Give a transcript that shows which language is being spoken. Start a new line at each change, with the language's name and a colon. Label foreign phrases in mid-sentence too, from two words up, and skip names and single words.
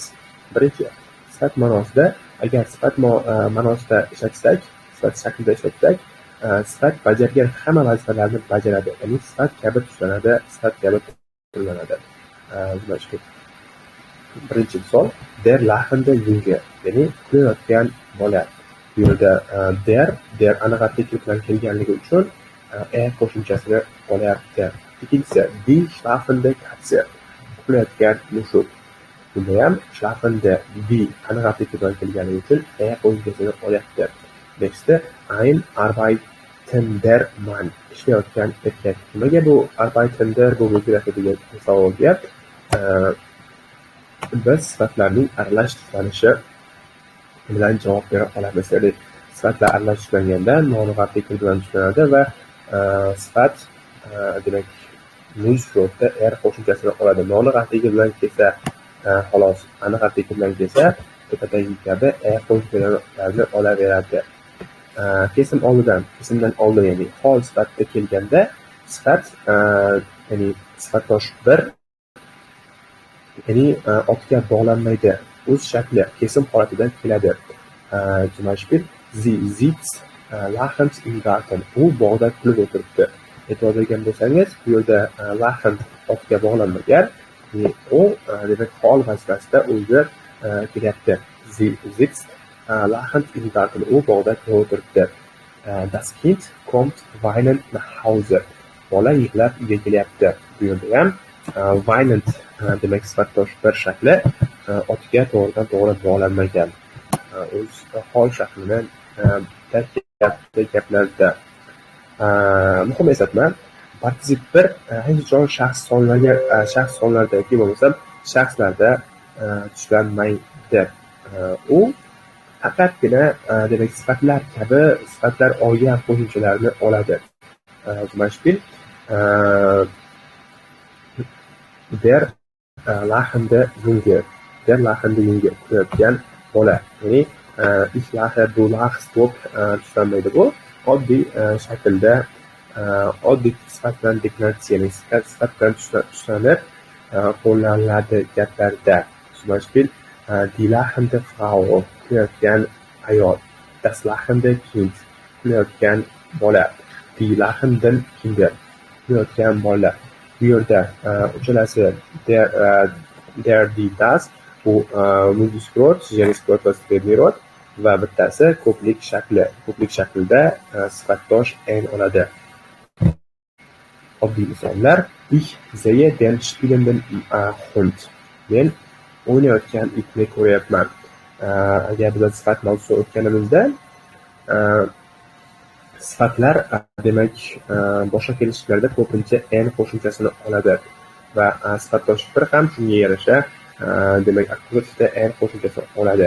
Uzbek: Birinchi, sifat ma'nosida, agar sifat ma'nosida ishlatsak, sifat shaklida ishlatsak, sifat bajargan hamma vazifalarni bajaradi. Ya'ni sifat kabi tuslanadi, sifat kabi qo'llanadi. Birinchi misol,
German: der lachende Junge,
Uzbek: ya'ni kulayotgan bola. Bu yerda der aniq artikl bilan kelganligi uchun qo'shimchasini olyapti. Ikkinchisi,
German: die schlafende Katze,
Uzbek: uxlayotgan mushuk. Bunda ham
German: schlafende die
Uzbek: aniq artikl bilan kelganligi uchun qo'shimchasini olyapti. Next'da
German: ein arbeitender Mann,
Uzbek: ishlayotgan erkak. Nimaga bu arbeitender bu o'zgaradi degan savolga biz sifatlarning aralash tiklanishi bilan javob bera olamiz. Ya'ni sifatlar aralash tiklanganda noaniq artikl bilan tiklanadi va sifat demak muz shortda qo'shimchasini oladi. Noaniq artikl bilan kelsa xolos, aniq artikl bilan kelsa tepadagi kabi qo'shimchalarni olaveradi. Kesimdan oldin, ya'ni hol sifatida kelganda sifat ya'ni sifatdosh bir, ya'ni otga bog'lanmaydi. O'z shakli kesim holatida keladi.
German: Zum Beispiel sie sitzt lachend im Garten.
Uzbek: U bog'da kulib o'tiribdi. E'tibor bergan bo'lsangiz, bu yerda lachend otga bog'lanmagan. U demak hol vazifasida o'zi kelyapti.
German: Sie sitzt lachend im Garten.
Uzbek: U bog'da kulib o'tiribdi.
German: Das Kind kommt weinend nach Hause.
Uzbek: Bola yig'lab uyga kelyapti. Bu yerda ham weinend demak sifatdosh bir shakli otga to'g'ridan to'g'ri bog'lanmagan. O'z hol shaklini gaplarda. Muhim eslatma, partizip bir hech qachon shaxs sonlarda yoki bo'lmasa shaxslarda tushlanmaydi. U faqatgina demak sifatlar kabi sifatlar olgan qo'shimchalarni oladi.
German: Zum Beispiel der lachende Junge, der lachende Junge,
Uzbek: kulayotgan bola. Ya'ni
German: ich lache, du lachst
Uzbek: deb tushlanmaydi bu. Oddiy shaklda oddiy sifat bilan deklaratsiya, ya'ni sifat bilan tushlanib qo'llaniladi gaplarda.
German: Zum Beispiel die lachende Frau,
Uzbek: kulayotgan ayol.
German: Das lachende Kind,
Uzbek: kulayotgan bola.
German: Die lachenden Kinder,
Uzbek: kulayotgan bola. Bu yerda uchalasi
German: der, die, das,
Uzbek: bu multiskrot, jeniskrot va spermirot va bittasi ko'plik shakli. Ko'plik shaklida sifatdosh ein oladi. Oddiy misollar:
German: Ich sehe den spielenden Hund.
Uzbek: Men o'ynayotgan itni ko'ryapman. Agar biz sifat mavzusini o'tganimizda Sifatlar demak boshqa kelishuvlarda ko'pincha n qo'shimchasini oladi va sifatdosh bir ham shunga yarasha demak akkusativda n qo'shimchasini oladi.